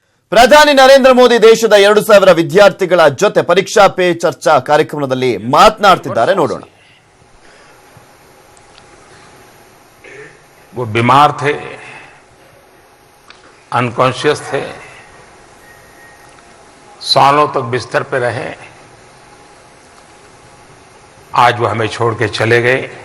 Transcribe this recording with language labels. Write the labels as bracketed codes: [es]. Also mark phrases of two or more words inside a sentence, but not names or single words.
[kn] ಪ್ರಧಾನಿ ನರೇಂದ್ರ ಮೋದಿ ದೇಶದ 2000 ವಿದ್ಯಾರ್ಥಿಗಳ ಜೊತೆ ಪರೀಕ್ಷಾ ಪೇ ಚರ್ಚಾ ಕಾರ್ಯಕ್ರಮದಲ್ಲಿ ಮಾತನಾಡ್ತಿದ್ದಾರೆ ನೋಡೋಣ। [hi] वो बीमार थे, अनकॉन्शियस थे, सालों तक बिस्तर पे रहे। आज वो हमें छोड़ के चले गए।